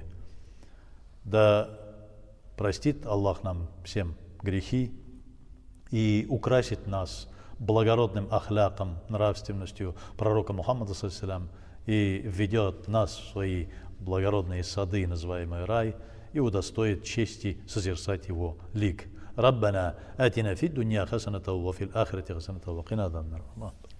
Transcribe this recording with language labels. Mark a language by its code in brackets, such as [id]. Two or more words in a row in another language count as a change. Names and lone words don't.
[ru] Да простит Аллах нам всем грехи и украсит нас благородным ахляком, нравственностью пророка Мухаммада, и введет нас в свои благородные сады, называемый рай, и удостоит чести созерцать его лик. [ar] ربنا آتنا في الدنيا حسنة وفي الآخرة حسنة وقنا عذاب النار.